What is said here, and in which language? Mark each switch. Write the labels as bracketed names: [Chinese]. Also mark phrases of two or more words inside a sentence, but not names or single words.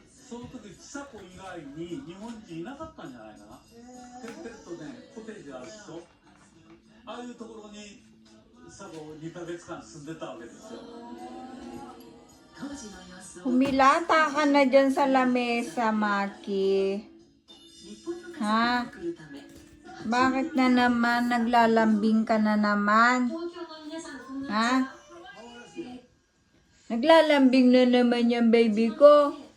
[Japanese] その時ちさ子以外に日本人いなかったんじゃないかな。てっとね、コテージある人、ああいうところにちさ子2ヶ月間住んでたわけですよ。 [Filipino] Humilata ka na dyan sa lamesa, Maki. Ha? Bakit na naman? Naglalambing ka na naman? Ha? Naglalambing na naman yung baby ko.